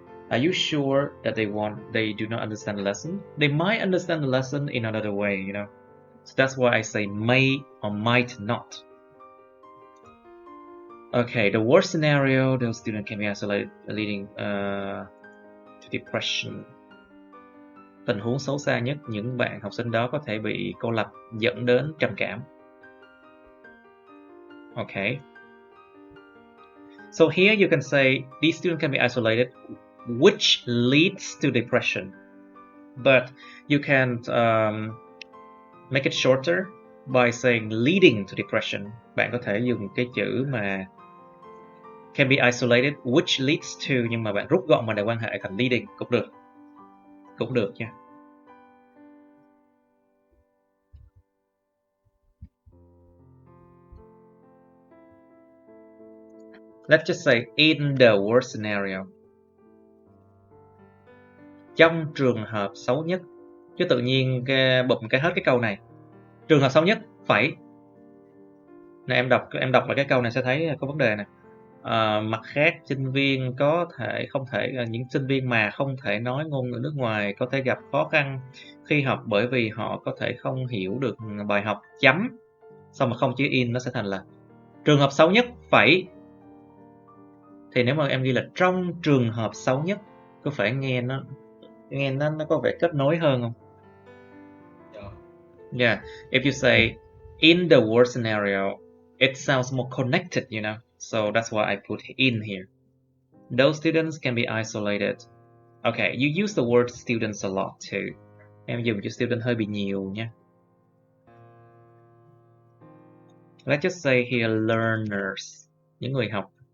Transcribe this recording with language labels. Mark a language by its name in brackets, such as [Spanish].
[English] Are you sure that they do not understand the lesson? They might understand the lesson in another way, you know. So that's why I say may or might not. Okay, the worst scenario, the student can be isolated, leading to depression. [Vietnamese] tình huống xấu xa nhất, những bạn học sinh đó có thể bị cô lập dẫn đến trầm cảm. [English] Okay. So here you can say these students can be isolated, which leads to depression. But you can make it shorter by saying leading to depression. [Vietnamese] Bạn có thể dùng cái chữ mà [English] can be isolated, which leads to, [Vietnamese] nhưng mà bạn rút gọn mà để quan hệ thành leading cũng được nha. [English] Let's just say in the worst scenario. [Vietnamese] Trong trường hợp xấu nhất. Chứ tự nhiên bụm cái hết cái câu này. Trường hợp xấu nhất phải. Này em đọc lại cái câu này sẽ thấy có vấn đề này. Mặt khác, sinh viên những sinh viên mà không thể nói ngôn ngữ nước ngoài có thể gặp khó khăn khi học bởi vì họ có thể không hiểu được bài học chấm. Xong mà không chữ in nó sẽ thành là trường hợp xấu nhất phải. Thì nếu mà em ghi là trong trường hợp xấu nhất, có phải nghe nó có vẻ kết nối hơn không? [English] Yeah, if you say in the worst scenario, it sounds more connected, you know. So that's why I put in here. Those students can be isolated. Okay, you use the word students a lot too. [Vietnamese] Em dùng chữ student hơi bị nhiều nha. [English] Let's just say here learners, [Vietnamese] những người học.